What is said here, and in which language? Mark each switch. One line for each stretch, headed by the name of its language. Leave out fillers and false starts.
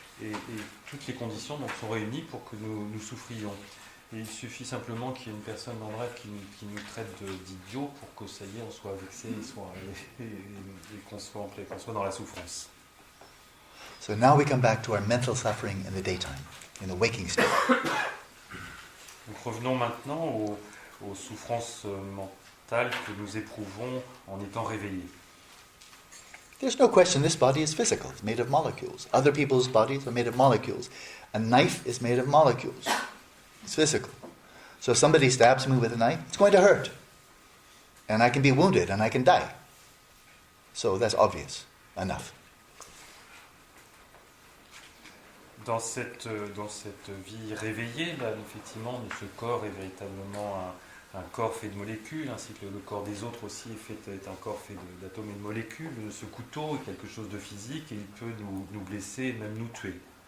French: Et toutes les conditions donc, sont réunies pour que nous souffrions. Et il suffit simplement qu'il y ait une personne dans le rêve qui nous traite d'idiots pour que ça y est, on soit vexé et qu'on soit dans la souffrance.
English: So now we come back to our mental suffering in the daytime, in the waking state.
French: Donc revenons maintenant aux souffrances mentales que nous éprouvons en étant réveillés.
English: There's no question this body is physical. It's made of molecules. Other people's bodies are made of molecules. A knife is made of molecules. It's physical. So if somebody stabs me with a knife, it's going to hurt. And I can be wounded and I can die. So that's obvious enough.
French: Dans cette vie réveillée, là, effectivement, ce corps est véritablement un corps fait de molécules, ainsi que le corps des autres aussi est un corps fait d'atomes et de molécules. Ce couteau est quelque chose de physique et il peut nous blesser et même nous tuer.